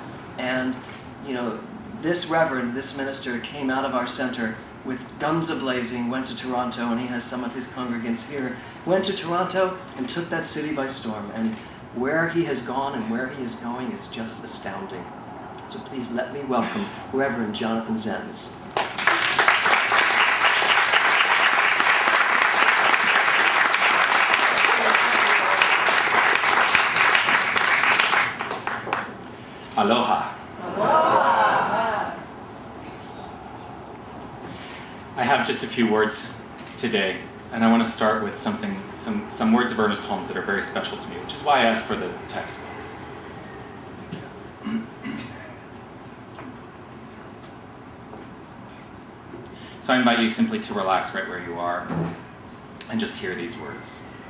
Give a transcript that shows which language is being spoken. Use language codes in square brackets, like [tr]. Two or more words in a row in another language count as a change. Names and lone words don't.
[en] And, you know, this reverend, this minister, came out of our center with guns a-blazing, went to Toronto, and he has some of his congregants here, went to Toronto and took that city by storm. And where he has gone and where he is going is just astounding. So please let me welcome Reverend Jonathan Zenz. Aloha. Aloha. I have just a few words today, and I want to start with some words of Ernest Holmes that are very special to me, which is why I asked for the textbook. So I invite you simply to relax right where you are and just hear these words.